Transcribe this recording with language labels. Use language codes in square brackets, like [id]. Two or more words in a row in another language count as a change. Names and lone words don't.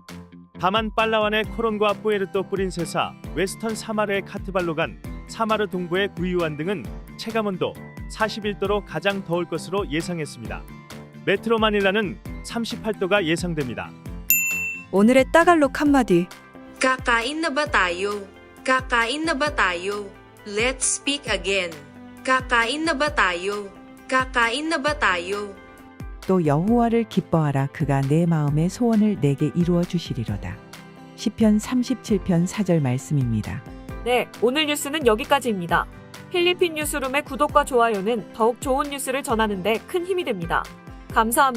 [ko] 다만 팔라완의 코론과 뿌에르토 프린세사, 웨스턴 사마르의 카트발로간, 사마르 동부의 구이우안 등은 체감온도 41도로 가장 더울 것으로 예상했습니다. 메트로 마닐라는 38도가 예상됩니다. 오늘의 따갈록 한마디. [tl] Kakain na ba tayo? Kakain na ba tayo? [en] Let's speak again. [tl] Kakain na ba tayo? Kakain na ba tayo? [ko] 또 여호와를 기뻐하라. 그가 내 마음의 소원을 내게 이루어 주시리로다. 시편 37편 4절 말씀입니다. 네, 오늘 뉴스는 여기까지입니다. 필리핀 뉴스룸의 구독과 좋아요는 더욱 좋은 뉴스를 전하는 데 큰 힘이 됩니다.